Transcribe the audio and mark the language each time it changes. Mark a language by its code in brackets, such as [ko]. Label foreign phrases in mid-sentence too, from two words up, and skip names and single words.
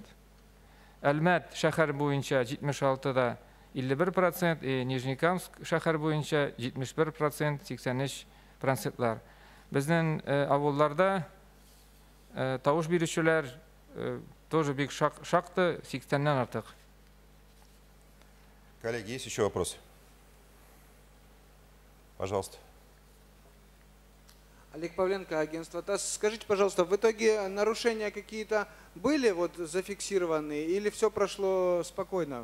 [tt] Әлмәт шәһәр буенча 76,51%, Нижнекамск шәһәр буенча 71%, 83%. Безнең авылларда тавыш бирүчеләр тоже бик шактый, 80-нән артык. [ru] Коллеги, есть еще вопросы? Пожалуйста. Олег Павленко, агентство ТАСС. Скажите, пожалуйста, в итоге нарушения какие-то были вот зафиксированы или все прошло спокойно?